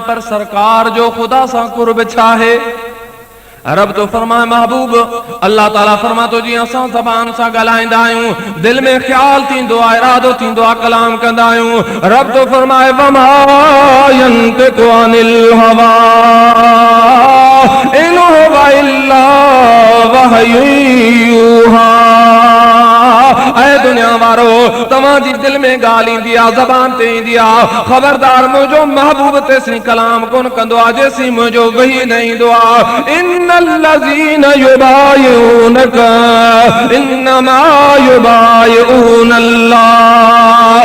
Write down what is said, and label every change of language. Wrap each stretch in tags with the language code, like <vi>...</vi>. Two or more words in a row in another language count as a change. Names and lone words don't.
<sd>पर सरकार जो ख़ुदा सां कुर्ब छा आहे? रब तो फरमाए महबूब अल्लाह ताला फरमा तो जी असां ज़बान सां ॻाल्हाईंदा आहियूं, दिल में ख्याल थींदो आहे, इरादो थींदो आहे, कलाम कंदा आहियूं। रब तो फरमाए</sd> <ar>وما ينطق عن الهوى إن هو إلا وحي يوحى.</ar> <sd>ऐ दुनिया वारो, तव्हांजी दिल में ॻाल्हि ईंदी आहे, ज़बान ते ईंदी आहे, ख़बरदार मुंहिंजो महबूब तेसीं कलाम कोन कंदो आहे जेसीं मुंहिंजो वही न ईंदो आहे।</sd> <ar>إن الذين يبايعونك إنما يبايعون الله.</ar>